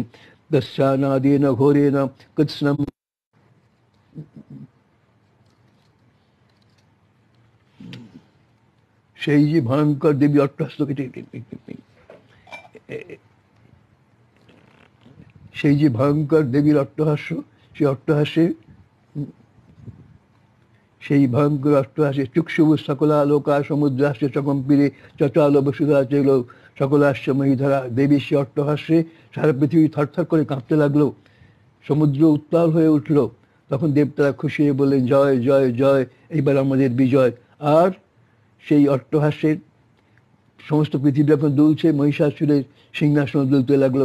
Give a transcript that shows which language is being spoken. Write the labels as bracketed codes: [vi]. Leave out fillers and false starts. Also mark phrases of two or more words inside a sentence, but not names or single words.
[sa] দস্যানাদেন ঘোরেন কৃৎস্নম। [bn] সেই যে ভয়ঙ্কর দেবী অট্টহাস্য, সেই যে ভয়ঙ্কর দেবীর অট্টহাস্য, সেই অট্টহাস্যে সেই ভয়ঙ্কর অট্টহাস্যে [sa] চুক্ষুভু সকলালোকা সমুদ্রাস্য চকম্পিরে চচাল বসুধা চেল সকলাস্য মহিধারা। [bn] দেবীর সে অট্টহাস্যে সারা পৃথিবী থরথর করে কাঁপতে লাগলো, সমুদ্র উত্তাল হয়ে উঠল। তখন দেবতারা খুশি হয়ে বললেন, জয় জয় জয়, এইবার আমাদের বিজয়। আর সেই অট্টহাস্যের সমস্ত পৃথিবী যখন দুলছে, মহিষাসুরের সিংহাসন দুলতে লাগলো।